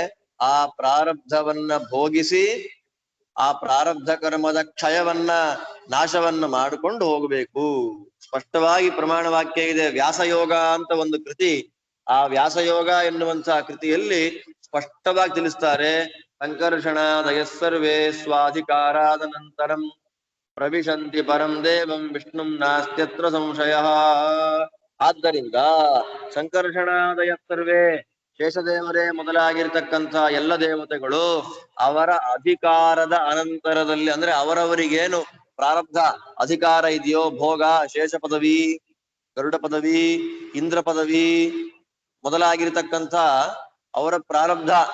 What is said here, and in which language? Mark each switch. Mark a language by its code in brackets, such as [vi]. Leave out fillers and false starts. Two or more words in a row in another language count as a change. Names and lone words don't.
[kn] ಆ ಪ್ರಾರಬ್ಧವನ್ನ ಭೋಗಿಸಿ ಆ ಪ್ರಾರಬ್ಧ ಕರ್ಮದ ಕ್ಷಯವನ್ನ ನಾಶವನ್ನ ಮಾಡಿಕೊಂಡು ಹೋಗಬೇಕು. ಸ್ಪಷ್ಟವಾಗಿ ಪ್ರಮಾಣ ವಾಕ್ಯ ಇದೆ. ವ್ಯಾಸಯೋಗ ಅಂತ ಒಂದು ಕೃತಿ, ಆ ವ್ಯಾಸಯೋಗ ಎನ್ನುವಂತಹ ಕೃತಿಯಲ್ಲಿ ಸ್ಪಷ್ಟವಾಗಿ ತಿಳಿಸ್ತಾರೆ. [sa] ಸಂಕರ್ಷಣಾದಯ ಸರ್ವೇ ಸ್ವಾಧಿಕಾರಾದ ನಂತರಂ ಪ್ರವಿಶಂತಿ ಪರಂ ದೇವಂ ವಿಷ್ಣುಂ ನಾಸ್ತ್ಯತ್ರ ಸಂಶಯ. [kn] ಆದ್ದರಿಂದ [sa] ಸಂಕರ್ಷಣಾದಯ ಸರ್ವೇ, [kn] ಶೇಷದೇವರೇ ಮೊದಲಾಗಿರ್ತಕ್ಕಂಥ ಎಲ್ಲ ದೇವತೆಗಳು ಅವರ ಅಧಿಕಾರದ ಅನಂತರದಲ್ಲಿ, ಅಂದ್ರೆ ಅವರವರಿಗೇನು ಪ್ರಾರಬ್ಧ ಅಧಿಕಾರ ಇದೆಯೋ, ಭೋಗ, ಶೇಷ ಪದವಿ, ಗರುಡ ಪದವಿ, ಇಂದ್ರ ಪದವಿ ಮೊದಲಾಗಿರ್ತಕ್ಕಂಥ ಅವರ ಪ್ರಾರಬ್ಧ